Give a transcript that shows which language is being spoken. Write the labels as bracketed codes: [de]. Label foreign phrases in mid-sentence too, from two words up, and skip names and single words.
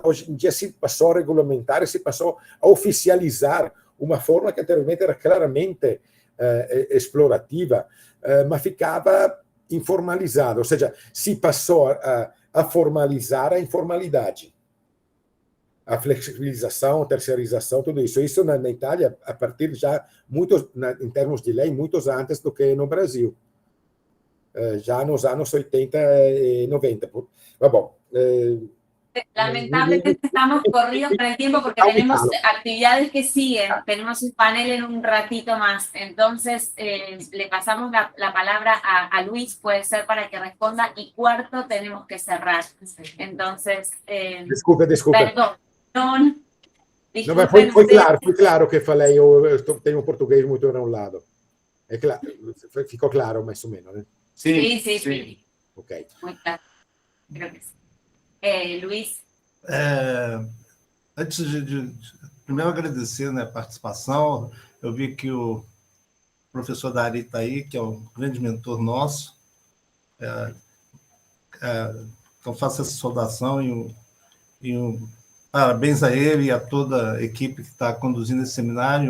[pt] Hoje em dia se passou a regulamentar e se passou a oficializar uma forma que anteriormente era claramente explorativa, mas ficava informalizada, ou seja, se passou a formalizar a informalidade. A flexibilização, a terceirização, tudo isso. Isso na Itália, a partir já, em termos de lei, muitos antes do que no Brasil. Já nos anos 80 e 90. Mas, bom, [es] lamentablemente estamos corridos por el tiempo porque tenemos actividades que siguen, tenemos un panel en un ratito más, entonces le pasamos la palabra a Luis, puede ser para que responda, y cuarto tenemos que cerrar, entonces [pt] desculpe. [es] perdón, [pt] Não, mas foi claro que falei, tenho um português muito enrolado. É claro, ficou claro mais ou menos, né? [es] Sí, sí, sí. Ok. Muy claro. Creo que sí. Luis. [pt] Antes primeiro agradecer, né, a participação. Eu vi que o professor Dari está aí, que é um grande mentor nosso. Então, faço essa saudação parabéns a ele e a toda a equipe que está conduzindo esse seminário.